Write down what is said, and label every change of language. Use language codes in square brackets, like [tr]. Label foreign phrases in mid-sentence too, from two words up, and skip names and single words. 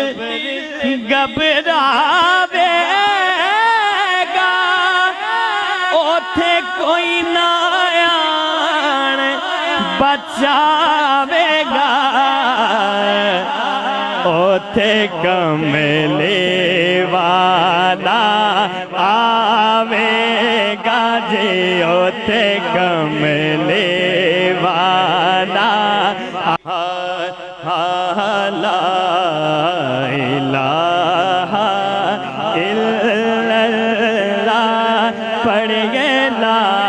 [pa] گھبراویگا اوتھے کوئی نہ آن بچاویگا اوتھے کملے والا آویگا جی اوتھے کملے والا [ar] لا إله إلا الله [pa] پڑھ گئے لا